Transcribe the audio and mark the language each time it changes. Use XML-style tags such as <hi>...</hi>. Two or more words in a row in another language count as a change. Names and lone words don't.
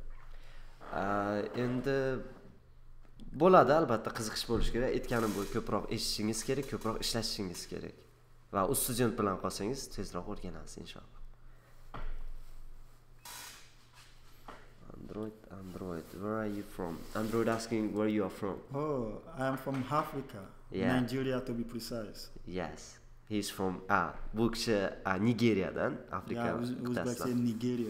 <uz>Endi bo'ladi, albatta qiziqish bo'lishi kerak. Aytganim bu, ko'proq eshitishingiz kerak, ko'proq ishlashingiz kerak. Va u student bilan qolsangiz tezroq o'rganasiz inshaalloh.</uz> <en>Android, where are you from? Android asking where you are from. Oh, I am from Africa. Yeah. Nigeria to be precise.</en> <uz>Yes.</uz> <en>He's from</en> <uz>bu kishi Nigeriyadan, Afrika qit'asidan.</uz> <en>Yeah, say Nigeria.</en>